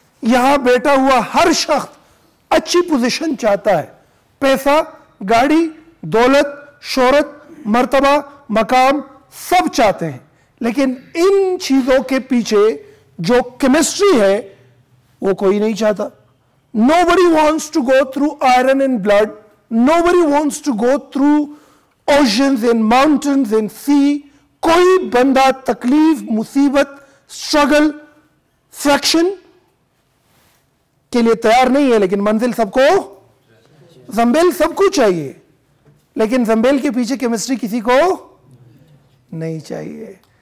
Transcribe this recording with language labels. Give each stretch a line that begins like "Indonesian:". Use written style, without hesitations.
Hindi: यहां बैठा हुआ हर शख्स अच्छी पोजीशन चाहता है, पैसा, गाड़ी, दौलत, शोहरत, मर्तबा, मकाम सब चाहते हैं, लेकिन इन चीजों के पीछे जो केमिस्ट्री है वो कोई नहीं चाहता।
English: Nobody wants to go through iron and blood, nobody wants to go through oceans and mountains and sea।
Hindi: कोई बंदा तकलीफ, मुसीबत, स्ट्रगल, फ्रैक्शन के लिए तैयार नहीं है, लेकिन मंजिल सबको, जंबेल सबको चाहिए, लेकिन जंबेल के पीछे केमिस्ट्री किसी को नहीं चाहिए।